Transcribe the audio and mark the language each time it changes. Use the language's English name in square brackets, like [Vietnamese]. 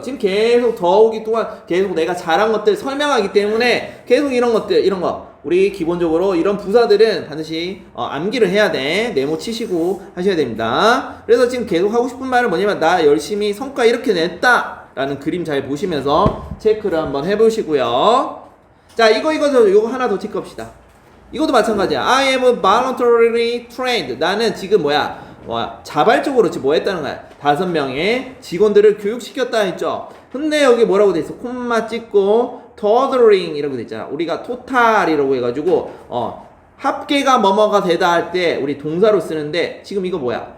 [Korean] 지금 계속 더욱이 또한 계속 내가 잘한 것들 설명하기 때문에 계속 이런 것들 이런 거 우리 기본적으로 이런 부사들은 반드시 암기를 해야 돼. 메모 치시고 하셔야 됩니다. 그래서 지금 계속 하고 싶은 말은 뭐냐면 나 열심히 성과 이렇게 냈다 라는 그림 잘 보시면서 체크를 한번 해보시고요. 자 이거 하나 더 체크합시다. 이것도 마찬가지야. [English] I am voluntarily trained. [Korean] 나는 지금 자발적으로 지금 뭐 했다는 거야. 5명의 직원들을 교육시켰다 했죠. 근데 여기 뭐라고 돼 있어? 콤마 찍고 totaling 이라고 돼 있잖아. 우리가 total이라고 해가지고 합계가 뭐뭐가 되다 할 때 우리 동사로 쓰는데 지금 이거 뭐야?